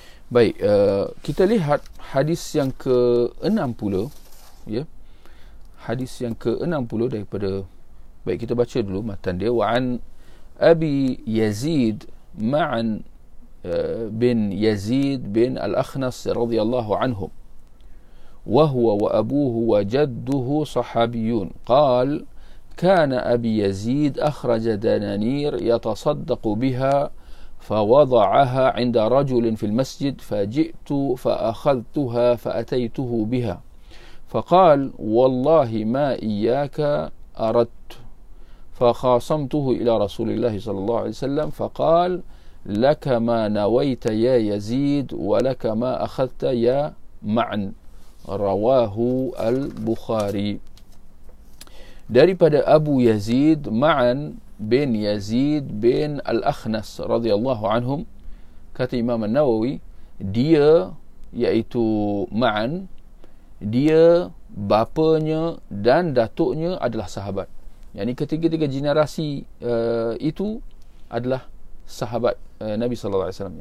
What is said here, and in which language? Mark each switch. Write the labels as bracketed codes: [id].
[ms] Baik, kita lihat hadis yang ke-60 ya. Hadis yang ke-60 daripada, baik kita baca dulu matan dia. Wa'an Abi Yazid ma'an [ar] بن يزيد بن الأخنس رضي الله عنهم وهو وأبوه وجده صحابيون قال كان أبي يزيد أخرج دنانير يتصدق بها فوضعها عند رجل في المسجد فجئت فأخذتها فأتيته بها فقال والله ما إياك أردت فخاصمته إلى رسول الله صلى الله عليه وسلم فقال لك ما نويت يا يزيد ولك ما أخذت يا معن رواه البخاري. [ms] Daripada Abu Yazid ma'an [ar] بن يزيد بن الأخنس رضي الله عنهم [ms] kata Imam An-Nawawi, dia iaitu Ma'an, dia bapanya dan datuknya adalah sahabat. Yani ketiga-tiga generasi itu adalah sahabat Nabi sallallahu alaihi wasallam.